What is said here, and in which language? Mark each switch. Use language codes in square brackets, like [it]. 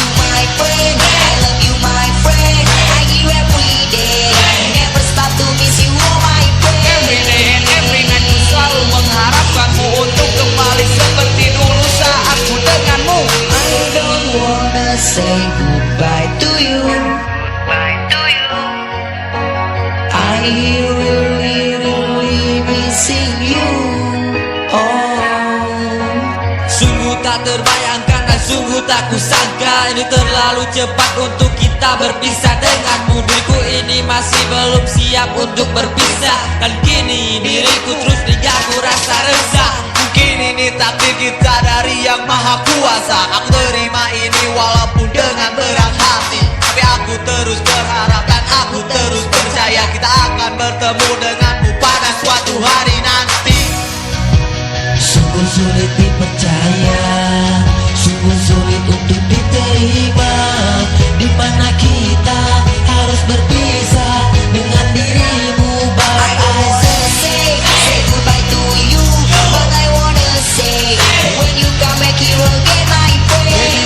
[en] My friend, I love you my friend, I give every day, never stop to miss you oh my friend. Every day and every night [id] ku selalu mengharapkanmu untuk kembali seperti dulu saat ku denganmu. [en] I don't wanna say goodbye to you, I really missing you. Oh, [id] Sungguh tak terbayangkan dan sungguh tak kusangka, ini terlalu cepat untuk kita berpisah denganmu. Diriku ini masih belum siap untuk berpisah, dan kini diriku terus diganggu rasa resah. Mungkin ini takdir kita dari yang maha kuasa. Aku terima ini walaupun dengan berat hati, tapi aku terus berharap dan aku terus percaya kita akan bertemu denganmu pada suatu hari nanti. sungguh sulit dipercaya, sungguh sulit untuk diterima, di mana kita harus berpisah dengan dirimu. [en] But I wanna say goodbye to you, but I wanna say when you come back here again my friend,